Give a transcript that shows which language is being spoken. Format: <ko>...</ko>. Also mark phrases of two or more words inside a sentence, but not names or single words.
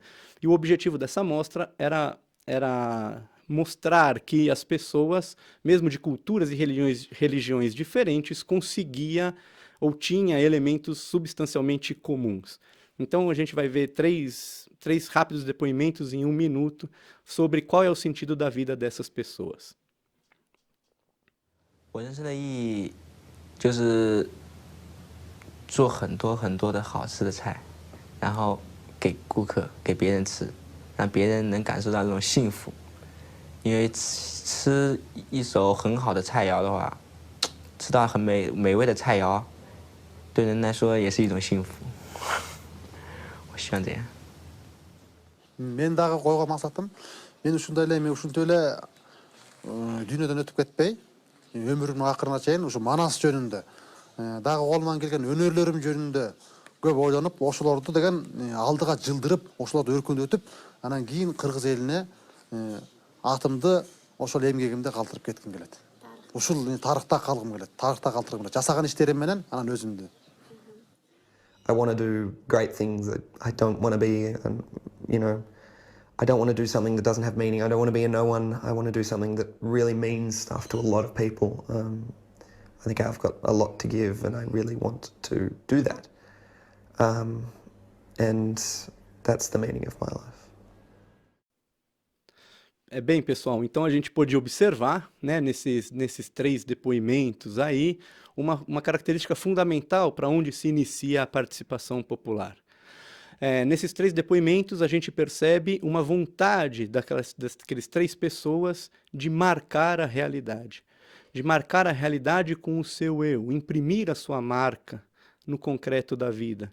<pt>E o objetivo dessa mostra era mostrar que as pessoas, mesmo de culturas e religiões diferentes, conseguia ou tinha elementos substancialmente comuns. Então a gente vai ver três rápidos depoimentos em 1 minuto sobre qual é o sentido da vida dessas pessoas.</pt> <zh>我人生的意义就是做很多很多的好吃的菜，然后给顾客、给别人吃，让别人能感受到这种幸福。因为吃一手很好的菜肴的话，吃到很美味的菜肴，对人来说也是一种幸福。我希望这样。</zh> <ky>мен дағы қойған мақсатым, мен ушундай эле эми ушинтип эле дүйнөдөн өтүп кетпей, өмүрүмдүн акырына чейин ушу манас жөнүндө, дагы колуман келген өнөрлөрүм жөнүндө көп ойлонуп, ошолорду деген алдыга жылдырып, ошолорду өркүндөтүп, анан кийин кыргыз элине атымды ошол эмгегимди калтырып кетким келет. Ушул тарыхта калгым келет, тарыхта калтыргым келет. Жасаган иштерим менен анан өзүмдү.</ky> <en>I want to do great things that I don't want to be, and I don't want to do something that doesn't have meaning. I don't want to be a no one. I want to do something that really means stuff to a lot of people. I think I've got a lot to give, and I really want to do that. And that's the meaning of my life.</en> <pt>Bem, pessoal, então a gente pôde observar, né, nesses 3 depoimentos aí, uma característica fundamental para onde se inicia a participação popular. Nesses 3 depoimentos, a gente percebe uma vontade daquelas 3 pessoas de marcar a realidade com o seu eu, imprimir a sua marca no concreto da vida.</pt>